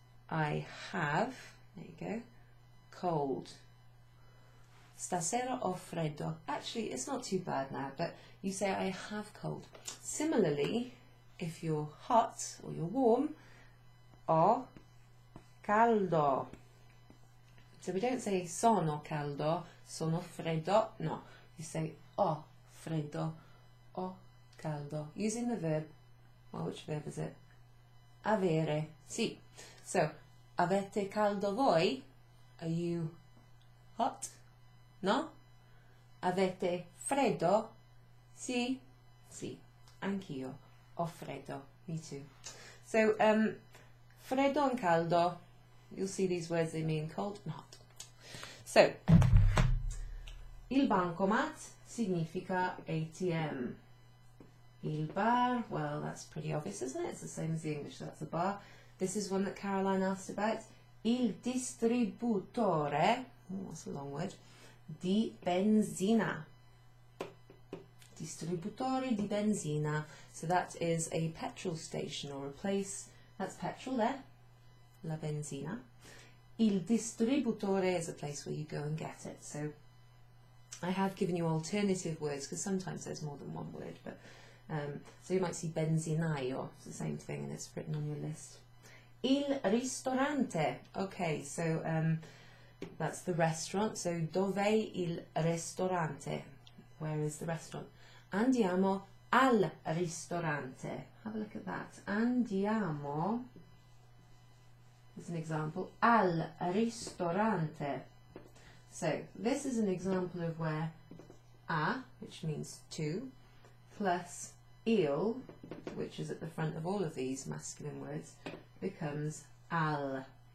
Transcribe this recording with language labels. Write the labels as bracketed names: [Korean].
[English] I have, there you go, cold. [Italian] Stasera ho freddo. [English] Actually, it's not too bad now, but you say I have cold. Similarly, if you're hot or you're warm, [Italian] ho caldo. [English] So we don't say [Italian] sono caldo, sono freddo. [English] No, you say [Italian] ho freddo, ho caldo. [English] Using the verb, well, which verb is it? [Italian] Avere. Sì. So, avete caldo voi? Are you hot? No? Avete freddo? Sì? Sì. Anch'io ho freddo. [English] Me too. So, freddo and caldo, you'll see these words, they mean cold and hot. [Italian] So, il bancomat significa ATM. [English] Il bar, well, that's pretty obvious, isn't it? It's the same as the English, so that's a bar. This is one that Caroline asked about. [Italian] Il distributore, [English] oh, that's a long word, [Italian] di benzina. Distributore di benzina. [English] So that is a petrol station or a place, that's petrol there, la benzina. Il distributore is a place where you go and get it. So I have given you alternative words because sometimes there's more than one word, but so you might see benzinaio, it's the same thing and it's written on your list. Il ristorante, okay, so that's the restaurant, so [Italian] dov'è il ristorante? [English] Where is the restaurant? [Italian] Andiamo al ristorante. [English] Have a look at that. Andiamo, as an example, al ristorante. So this is an example of where a, which means to, plus il, which is at the front of all of these masculine words, becomes al.